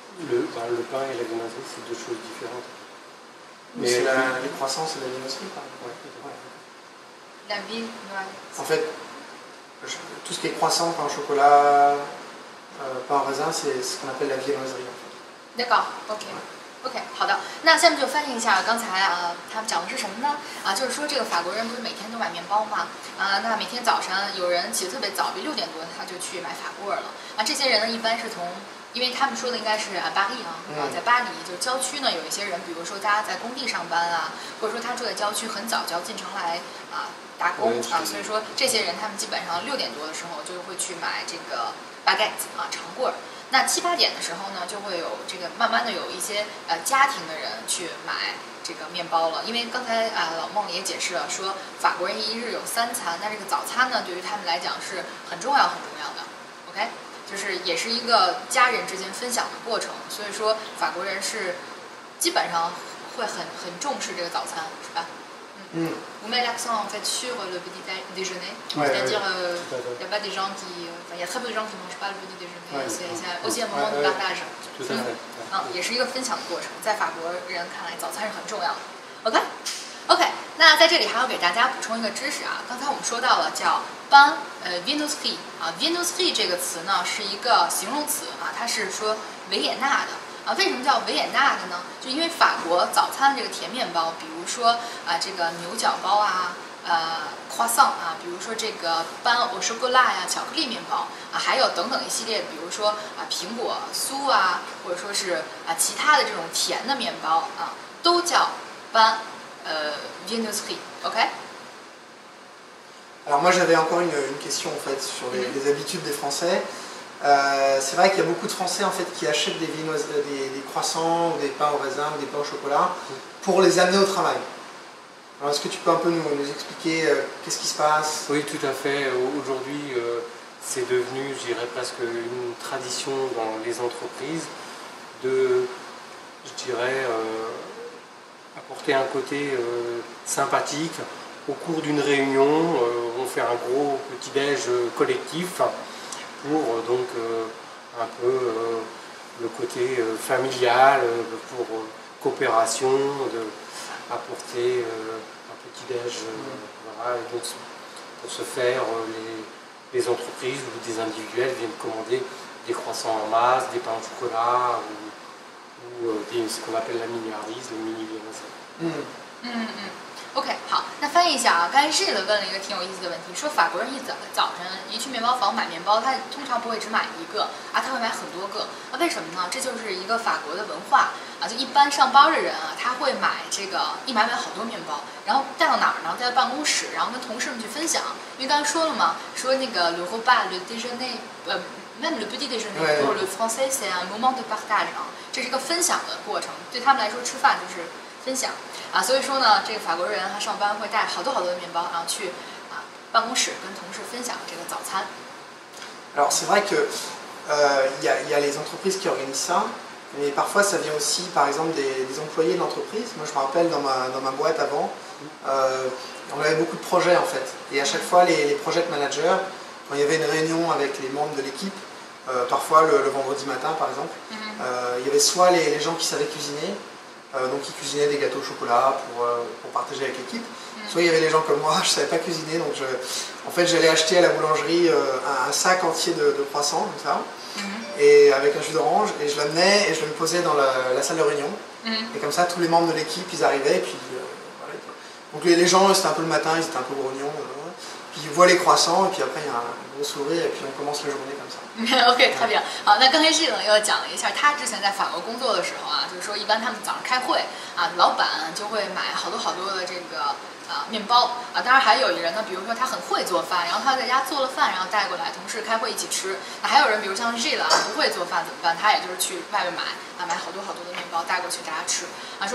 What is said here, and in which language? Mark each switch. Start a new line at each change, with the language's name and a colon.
French: Le pain et la viennoiserie, c'est 2 choses différentes. Mais les croissants, c'est la viennoiserie, par exemple. Ouais. La viennoiserie. En fait, tout ce qui est croissant, pain au chocolat, pain au raisin, c'est ce qu'on appelle la viennoiserie. D'accord,
Chinese: OK， 好的，那下面就翻译一下刚才他们讲的是什么呢？就是说这个法国人不是每天都买面包吗？那每天早上有人起得特别早，比6点多他就去买法棍了。这些人呢一般是因为他们说的应该是巴黎在巴黎就郊区呢有一些人，比如说他在工地上班或者说他住在郊区，很早就要进城来打工所以说这些人他们基本上6点多的时候就会去买这个 baguette 长棍。那7、8点的时候呢，就会有这个慢慢的有一些家庭的人去买这个面包了。因为刚才老孟也解释了，说法国人一日有3餐，那这个早餐呢，对于他们来讲是很重要的。 OK， 就是也是一个家人之间分享的过程。所以说法国人是基本上会很重视这个早餐，是吧？
French: Vous mettez l'accent en fait sur le petit déjeuner, c'est-à-dire il n'y a pas des gens qui, il y a très peu de gens qui mangent pas le petit déjeuner, c'est aussi un moment de partage.
Chinese: 也是一个分享的过程，在法国人看来，早餐是很重要的。 OK， 那在这里还要给大家补充一个知识啊，刚才我们说到了叫 pain viennoiserie 啊 ，viennoiserie 这个词呢是一个形容词啊，它是说维也纳的。为什么叫维也纳的呢？就因为法国早餐这个甜面包，比如说这个牛角包啊，croissant 啊，比如说这个pain au chocolat 呀，巧克力面包啊，还有等等一系列，比如说苹果酥啊，或者说是其他的这种甜的面包啊，都叫 pain viennoiserie。OK。
French: Alors moi j'avais encore une question en fait sur les habitudes des Français. C'est vrai qu'il y a beaucoup de Français en fait qui achètent des croissants ou des pains au raisin ou des pains au chocolat pour les amener au travail. Alors est-ce que tu peux un peu nous expliquer qu'est-ce qui se passe? Oui, tout à fait. Aujourd'hui, c'est devenu, je dirais, presque une tradition dans les entreprises de, je dirais, apporter un côté sympathique. Au cours d'une réunion, on fait un gros petit-déj collectif pour donc un peu le côté familial, pour coopération, apporter un petit-déj, voilà, et donc pour ce faire, les entreprises ou des individuels viennent commander des croissants en masse, des pains au chocolat ou ce qu'on appelle la mini-hardise, le mini-viennoiserie.
Chinese: OK， 好，那翻译一下啊。刚才Gilles问了一个挺有意思的问题，说法国人早晨一去面包房买面包，他通常不会只买一个啊，他会买很多个。为什么呢？这就是一个法国的文化啊。就一般上班的人啊，他会买这个一买好多面包，然后带到哪儿呢？带到办公室，然后跟同事们去分享。因为刚才说了嘛，说那个
French: le repas, le déjeuner, même le petit déjeuner pour le français c'est un moment de partage
Chinese: 啊，这是一个分享的过程。对他们来说，吃饭就是分享啊，所以说呢，这个法国人他上班会带好多的面包，然后去办公室跟同事分享这个早餐。
French: Alors c'est vrai que y a les entreprises qui organisent ça, mais parfois ça vient aussi par exemple des employés de l'entreprise. Moi je me rappelle dans ma boîte avant, on avait beaucoup de projets en fait, et à chaque fois les project managers, quand il y avait une réunion avec les membres de l'équipe, parfois le vendredi matin par exemple, il y avait soit les gens qui savaient cuisiner. Donc ils cuisinaient des gâteaux au chocolat pour partager avec l'équipe. Soit il y avait des gens comme moi, je ne savais pas cuisiner, donc en fait j'allais acheter à la boulangerie un sac entier de croissants comme ça, et avec un jus d'orange, et je l'amenais et je le posais dans la salle de réunion. Et comme ça tous les membres de l'équipe ils arrivaient, et puis voilà. Donc les gens c'était un peu le matin, ils étaient un peu grognons, puis ils voient les croissants, et puis après il y a un gros sourire, et puis on commence la journée comme ça.
Chinese: OK， 特别好。那刚才Gilles又讲了一下，他之前在法国工作的时候啊，就是说一般他们早上开会啊，老板就会买好多的这个面包啊。当然还有一人呢，比如说他很会做饭，然后他在家做了饭，然后带过来，同事开会一起吃。那还有人，比如像Gilles啊，不会做饭怎么办？他也就是去外面买好多的面包带过去大家吃啊。